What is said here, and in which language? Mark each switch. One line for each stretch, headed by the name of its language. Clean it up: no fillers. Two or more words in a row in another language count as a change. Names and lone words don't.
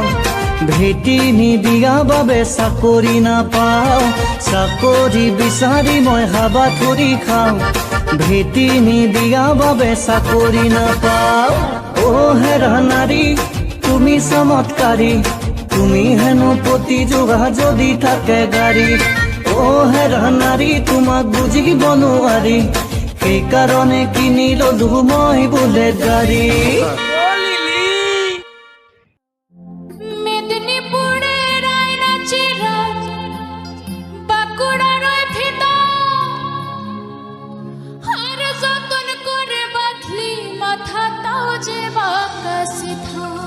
Assamese: ভেটি নিদিয়া বাবে চাকৰি নাপাওঁ চাকৰি বিচাৰি মই হাবাথুৰি খাওঁ ভেটি নিদিয়া বাবে চাকৰি নাপাওঁ ও হেৰা নাৰী তুমি চমৎকাৰী তুমি হেনো পতি যোৱা যদি থাকে গাড়ী ও হেৰা নাৰী তোমাক বুজিব নোৱাৰি সেইকাৰণে কিনি ললো মই বুলেট গাড়ী
Bangla: মেদিনীপুরের আয়নাচিরাজ বাঁকুড়ার ভিতর আর যতন করে বাঁধলি মাথাটাও যে বাঁকা সিধা